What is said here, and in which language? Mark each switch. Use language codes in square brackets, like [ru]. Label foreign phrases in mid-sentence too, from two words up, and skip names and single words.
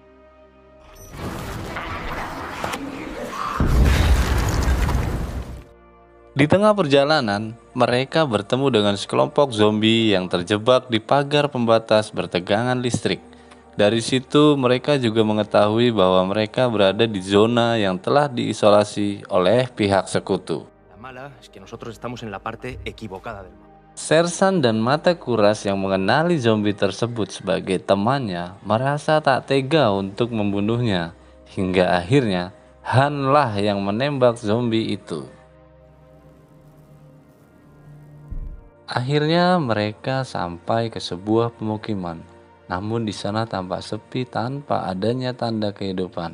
[id] Di tengah perjalanan, mereka bertemu dengan sekelompok zombie yang terjebak di pagar pembatas bertegangan listrik. Dari situ mereka juga mengetahui bahwa mereka berada di zona yang telah diisolasi oleh pihak sekutu. [es] La mala es que nosotros estamos en la parte equivocada del mapa. [id] Sersan dan Mata Kuras yang mengenali zombie tersebut sebagai temannya merasa tak tega untuk membunuhnya. hingga akhirnya Han lah yang menembak zombie itu. Akhirnya mereka sampai ke sebuah pemukiman, namun di sana tampak sepi tanpa adanya tanda kehidupan.